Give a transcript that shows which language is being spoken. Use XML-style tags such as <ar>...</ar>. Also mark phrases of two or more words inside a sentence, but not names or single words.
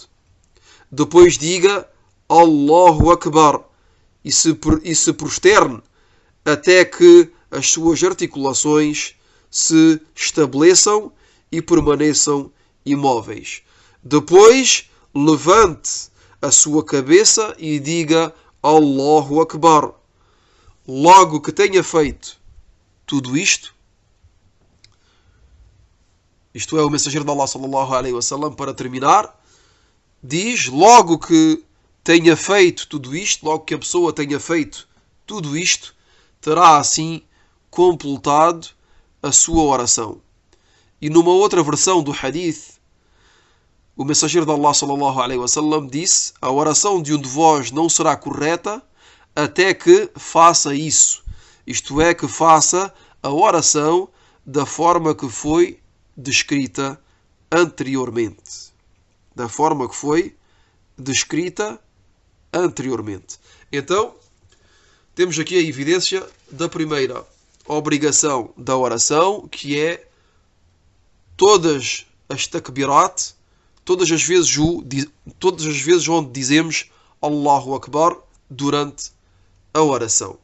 <pt>Depois diga</pt> <ar>الله أكبر</ar> <pt>e se prosterne até que as suas articulações se estabeleçam e permaneçam imóveis. Depois levante a sua cabeça e diga</pt> <ar>الله أكبر.</ar> <pt>Logo que tenha feito tudo isto, isto é, o mensageiro de Allah</pt> <ar>صلى الله عليه وسلم,</ar> <pt>para terminar, diz, logo que tenha feito tudo isto, logo que a pessoa tenha feito tudo isto, terá assim completado a sua oração. E numa outra versão do hadith, o mensageiro de Allah</pt> <ar>صلى الله عليه وسلم</ar> <pt>disse: a oração de um de vós não será correta até que faça isso. Isto é, que faça a oração da forma que foi descrita anteriormente. Então, temos aqui a evidência da primeira obrigação da oração, que é todas as takbirat, todas as vezes onde dizemos</pt> <ar>الله أكبر</ar> <pt>durante a oração.</pt>